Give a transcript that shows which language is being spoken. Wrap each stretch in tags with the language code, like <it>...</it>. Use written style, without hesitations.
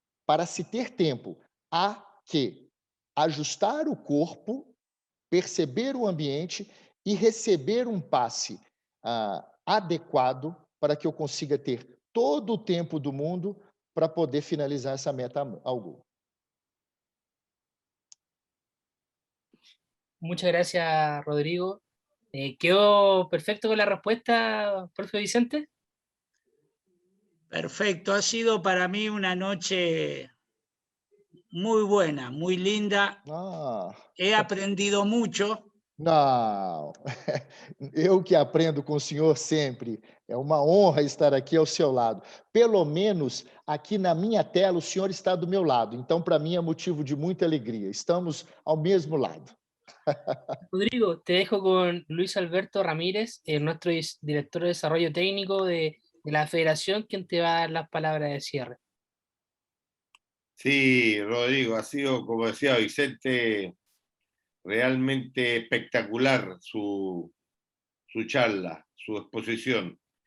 <pt>para se ter tempo, há que ajustar o corpo, perceber o ambiente e receber um passe adequado para que eu consiga ter todo o tempo do mundo para poder finalizar essa meta ao gol.</pt> <es>Muchas gracias, Rodrigo. ¿Quedó perfecto con la respuesta, profe Vicente? Perfecto, ha sido para mí una noche muy buena, muy linda. He aprendido mucho.</es> <pt>Não, eu que aprendo com o senhor sempre. É uma honra estar aqui ao seu lado. Pelo menos aqui na minha tela o senhor está do meu lado. Então, para mim é motivo de muita alegria. Estamos ao mesmo lado.</pt> <es>Rodrigo, te dejo con Luis Alberto Ramírez, nuestro director de desarrollo técnico de la federación, quien te va a dar las palabras de cierre. Sí, Rodrigo, ha sido, como decía Vicente, realmente espectacular su charla, su exposición.</es>